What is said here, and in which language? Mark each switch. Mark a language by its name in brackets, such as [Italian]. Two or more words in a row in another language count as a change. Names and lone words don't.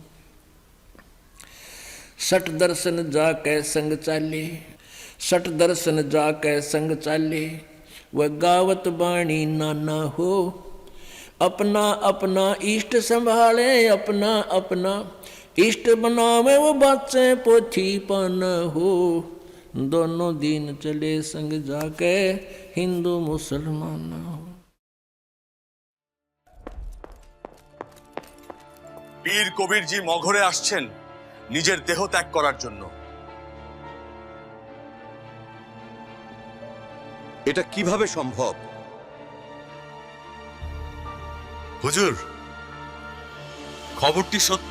[Hindi] सठ दर्शन जाके संग चाले, सठ दर्शन जाके संग चाले, वह गावत बाणी नाना हो। अपना अपना इष्ट संभाले, अपना अपना इष्ट बनावे, वो बाचे पोथी पाना हो। दोनों दिन चले संग जाके हिंदू मुसलमान हो। [Bangla] পীর কবিরজি মগহরে আসছেন নিজের দেহ ত্যাগ করার জন্য। এটা কিভাবে সম্ভব? হুজুর, খবরটি সত্য।